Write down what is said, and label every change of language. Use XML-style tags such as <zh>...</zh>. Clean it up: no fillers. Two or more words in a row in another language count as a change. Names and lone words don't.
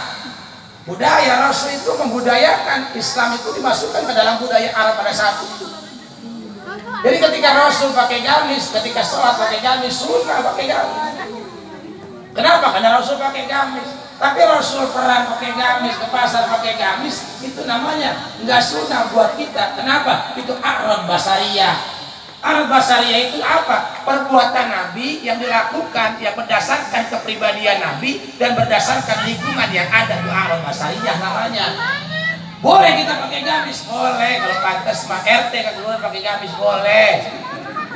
<id>Budaya Rasul itu membudayakan. Islam itu dimasukkan ke dalam budaya Arab pada saat itu. Jadi ketika Rasul pakai gamis, ketika sholat pakai gamis, sunnah pakai gamis. Kenapa? Karena Rasul pakai gamis. Tapi Rasul perang pakai gamis, ke pasar pakai gamis, itu namanya nggak sunnah buat kita. Kenapa? Itu</id> <ar>أعراض بشرية. أعراض بشرية</ar> <id>itu apa? Perbuatan Nabi yang dilakukan yang berdasarkan kepribadian Nabi dan berdasarkan lingkungan yang ada. Itu</id> <ar>أعراض بشرية</ar> <id>namanya. Boleh kita pakai gamis? Boleh. Kalau pantas mah RT kan keluar pakai gamis boleh.</id>